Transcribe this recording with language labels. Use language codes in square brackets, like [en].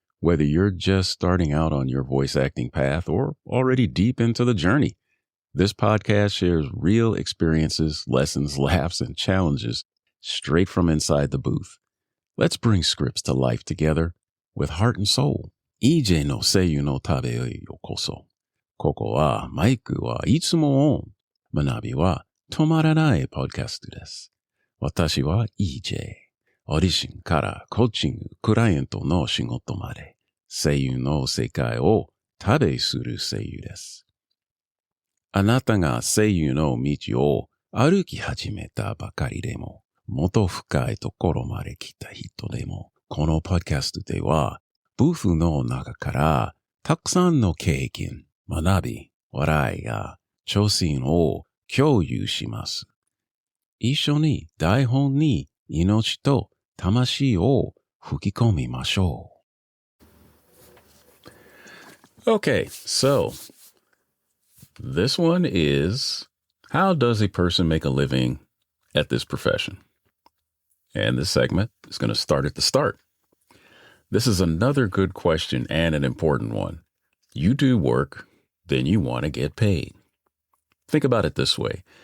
[en] Whether you're just starting out on your voice acting path or already deep into the journey, this podcast shares real experiences, lessons, laughs, and challenges straight from inside the booth. Let's bring scripts to life together with heart and soul. [ja] EJ のseiyuuのtabiへようこそ。ここはマイクはいつもオン。 manabi は止まらないポッドキャストです。私は EJ。オーディションからコーチング、クライアントの仕事まで、声優の世界を旅する声優です。あなたが声優の道を歩き始めたばかりでも、もっと深いところまで来た人でも、このポッドキャストでは、ブースの中からたくさんの経験、学び、笑いや挑戦を共有します。一緒に台本に命と魂を吹き込みましょう。 [en] Okay, so this one is, how does a person make a living at this profession? And this segment is going to start at the start. This is another good question and an important one. You do work, then you want to get paid. Think about it this way.